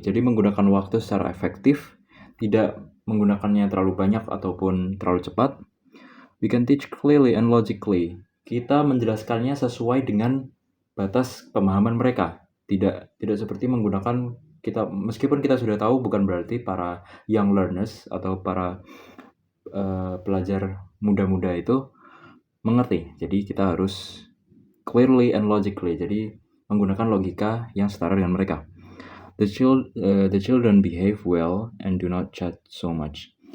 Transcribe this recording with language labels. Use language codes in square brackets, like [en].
[id] Jadi menggunakan waktu secara efektif, tidak menggunakannya terlalu banyak ataupun terlalu cepat. [en] We can teach clearly and logically. [id] Kita menjelaskannya sesuai dengan batas pemahaman mereka. Tidak seperti menggunakan kita, meskipun kita sudah tahu, bukan berarti para young learners atau para pelajar muda-muda itu mengerti. Jadi kita harus [en] clearly and logically. [id] Jadi menggunakan logika yang setara dengan mereka. [en] The children behave well and do not chat so much.